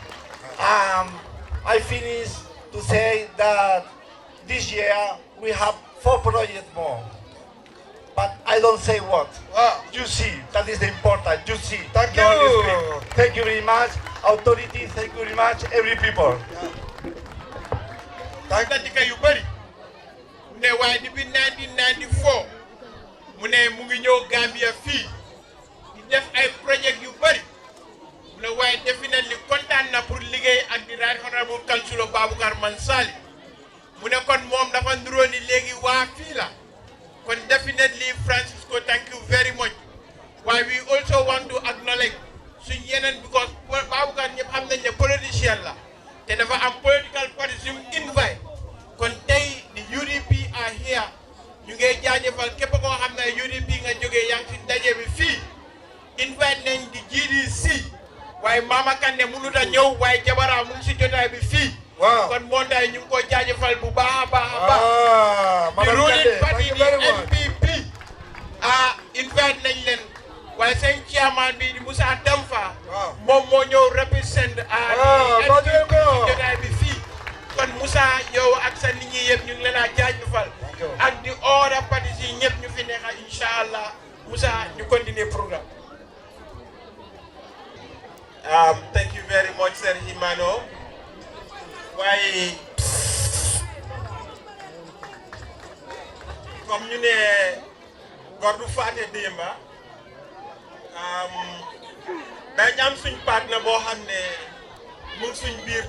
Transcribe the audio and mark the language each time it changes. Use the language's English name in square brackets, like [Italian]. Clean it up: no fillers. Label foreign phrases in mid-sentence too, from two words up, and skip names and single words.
[English] I finish to say that this year we have 4 projects more. But I don't say what. You see, that is the important. You see. Thank you. Thank you very much, authority. Thank you very much, every people. [Wolof] yu bari mu ne waaye depuis 1994 mu ne mu ngi ñëw Gambia fii di def ay projet yu bari mu ne waaye definitely kontaan na pour liggéey ak di [English] right honorable [Wolof] Councillor Babukar Mansali mu ne kon moom dafa nduroo ni léegi waa fii la kon definitely Francisco, [English] thank you very much. Why we also want to acknowledge [Wolof] suñ yeneen because Babukar ñëpp xam nañ ne politicien la te dafa am [English] political parties [Wolof] yu invite kon tey [English] the UDP are here [Wolof] ñu ngi jaajëfal képp koo xam ne UDP nga jógee yaa ngi ci ndaje bi fii invite nañ di GDC waaye Mama Kandeh mënut a ñëw waaye Jabara mu ngi si jotaay bi fii kon monday ñu ngi ko jaajëfal bu baax a baax a baax di [English] ruling party [Wolof] di NPP invite nañ leen waaye seen chairman bi di Moussa Damfa moom moo ñëw represent jotaay bi fii kon Moussa yow ak sa nit ñi yëpp ñu ngi leen a jaajëfal ak di [English] other parties [Wolof] yi ñëpp ñu fi nekk inshallah Moussa ñu continuer programme. [English] Thank you very much, Sir Himano. [Wolof] Waaye comme ñu ne góor du faate démba dañ am suñ partenaire boo xam ne mu ngi suñ biir